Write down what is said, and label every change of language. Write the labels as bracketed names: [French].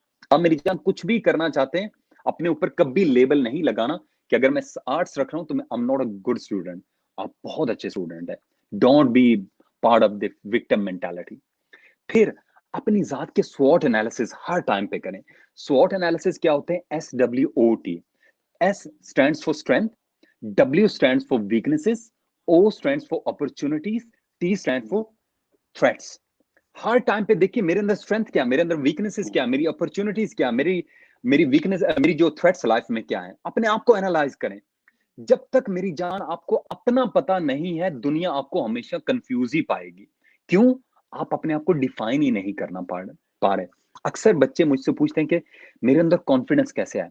[Hindi] अब मेरी जान, कुछ भी करना चाहते हैं, अपने ऊपर कभी लेबल नहीं लगाना कि अगर मैं आर्ट्स रख रहा हूं तो मैं [English] I am not a good student. [Hindi] आप बहुत अच्छे स्टूडेंट है। [English] Don't be part of the victim mentality. [Hindi] फिर अपनी जात के स्वॉट एनालिसिस हर टाइम पे करें। स्वॉट एनालिसिस क्या होते हैं? [English] SWOT। S stands for strength, W stands for weaknesses, O stands for opportunities, T stands for threats। [Hindi] हर time पे देखिए मेरे अंदर स्ट्रेंथ क्या, मेरे अंदर वीकनेसेस क्या, मेरी अपॉर्चुनिटीज क्या, मेरी मेरी वीकनेस, मेरी जो थ्रेट्स लाइफ में क्या है, अपने आप को एनालाइज करें। जब तक मेरी जान आपको अपना पता नहीं है, दुनिया आपको हमेशा कंफ्यूज ही पाएगी। क्यों? आप अपने आप को डिफाइन ही नहीं करना पा रहे। अक्सर बच्चे मुझसे पूछते हैं कि मेरे अंदर कॉन्फिडेंस कैसे आए।